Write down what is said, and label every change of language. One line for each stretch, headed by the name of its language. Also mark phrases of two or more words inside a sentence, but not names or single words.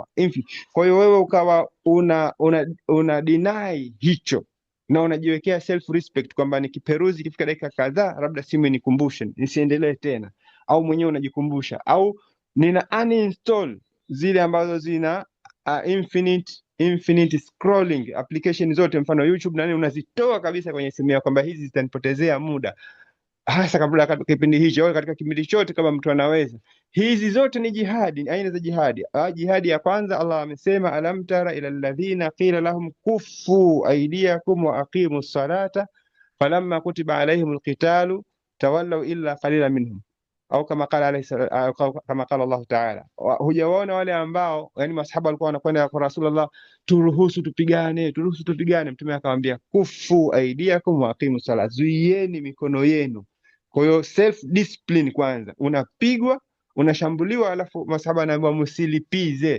Swahili: Kwa hiyo wewe ukawa una deny hicho, na unajiwekea
English: self respect
Swahili: kwamba nikiperuzi ikifika dakika kadhaa, labda simu inikumbushe nisiendelee tena, au mwenyewe unajikumbusha, au nina uninstall zile ambazo zina
English: infinite scrolling application
Swahili: zote, mfano YouTube na nini, unazitoa kabisa kwenye simu yako kwamba hizi zitanipotezea muda, hasa kabla kipindi hicho au katika kipindi chote, kama mtu anaweza. Hizi zote ni jihadi, ni aina za jihadi. Jihadi ya kwanza Allah amesema,
Arabic: ألم تر إلى الذين قيل لهم كفوا أيديكم وأقيموا الصلاة فلما كتب عليهم القتال تولوا إلا قليلا منهم,
Swahili: au kama
Arabic: قال الله تعالى.
Swahili: Hujawaona wale ambao, yani masahaba walikuwa wanakwenda kwa Rasulullah, turuhusu tupigane. Mtume akamwambia
Arabic: كفوا أيديكم وأقيموا الصلاة,
Swahili: zuieni mikono yenu. Kwa hiyo
English: self discipline
Swahili: kwanza, unapigwa, unashambuliwa, alafu masahaba anaambiwa msilipize.